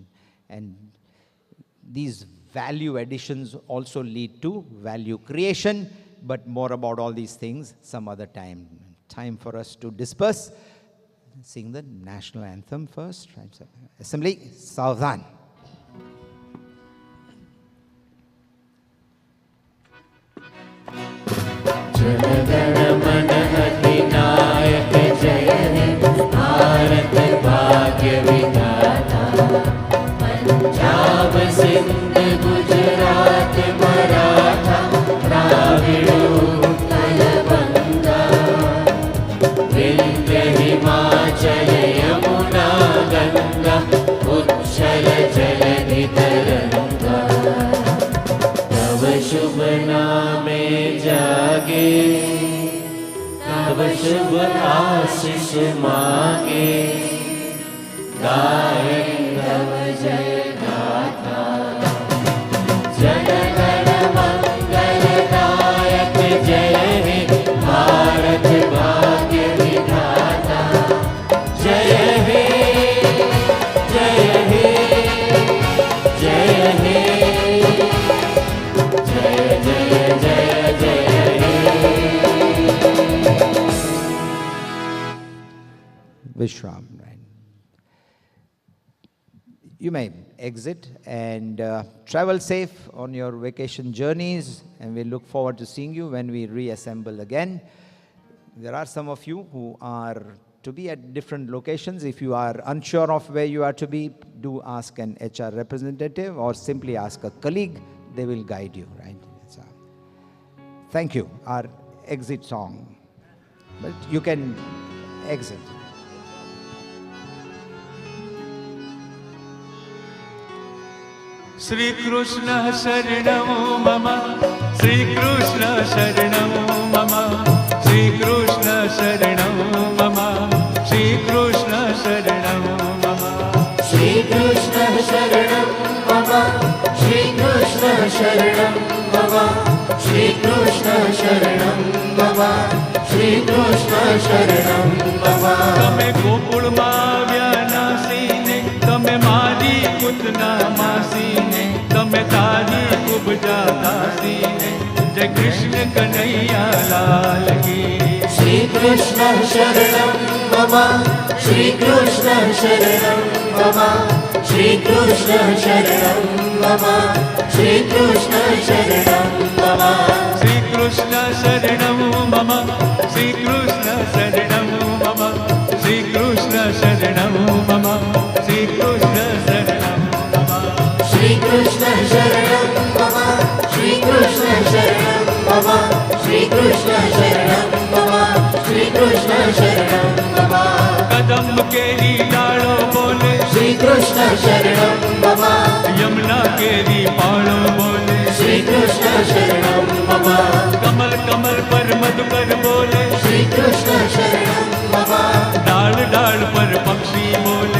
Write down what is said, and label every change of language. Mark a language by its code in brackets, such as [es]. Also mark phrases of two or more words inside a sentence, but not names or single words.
[en] And these value additions also lead to value creation, but more about all these things some other time. Time for us to disperse. Sing the national anthem first. Right? So, Assembly, Saavdhan. [bn] জনগণ অধিনায়ক জয় হে, ভারত ভাগ্য বিধাতা। পঞ্জাব সিন্ধ গুজরাট মরাঠা, দ্রাবিড় উৎকল বঙ্গ। বিন্ধ্য হিমাচল যমুনা গঙ্গা, উচ্ছল জলধি তরঙ্গ। তব শুভ নামে জাগে, তব শুভ আশিস মাগে। গাহে তব জয় গাথা, জনগণ মঙ্গলদায়ক জয় হে, ভারত ভাগ্য বিধাতা। জয় হে, জয় হে, জয় হে, জয় জয় জয় জয় হে। [en] Vishram, right? You may exit and travel safe on your vacation journeys, and we look forward to seeing you when we reassemble again. There are some of you who are to be at different locations. If you are unsure of where you are to be, do ask an HR representative or simply ask a colleague. They will guide you, right? So, thank you. Our exit song. But you can exit. [sa] श्री कृष्ण शरणम् मम, श्री कृष्ण शरणम् मम, श्री कृष्ण शरणम् मम, श्री कृष्ण शरणम् मम, श्री कृष्ण शरणम् मम, श्री कृष्ण शरणम् मम, श्री कृष्ण शरणम् मम, श्री कृष्ण शरणम् मम. [gu] તમે ગોકુળમાં આવ્યા નાસીને, તમે મારી પૂતના માસીને, તમે તારી ઉપજા દાસીને, [hi] जय कृष्ण कन्हैया लाल की. [sa] श्री कृष्ण शरणम् मम, श्री कृष्ण शरणम् मम, श्री कृष्ण शरणम् मम, श्री कृष्ण शरणम् मम. श्री कृष्ण शरणम् मम, श्री कृष्ण शरणम् मम, श्री कृष्ण शरणम् मम, श्री कृष्ण शरणम् मम. श्री कृष्ण शरणम् मम, श्री कृष्ण शरणम् मम, श्री कृष्ण शरणम् मम, श्री कृष्ण शरणम् मम. [gu] કદમ કેરી ડાળો બોલે, [sa] श्री कृष्ण शरणम् मम, [gu] યમુના કેરી પાળો બોલે, [sa] श्री कृष्ण शरणम् मम, [gu] કમલ કમલ પર મધુકર બોલે, [sa] श्री कृष्ण शरणम् मम, [gu] ડાળ ડાળ પર પક્ષી બોલે,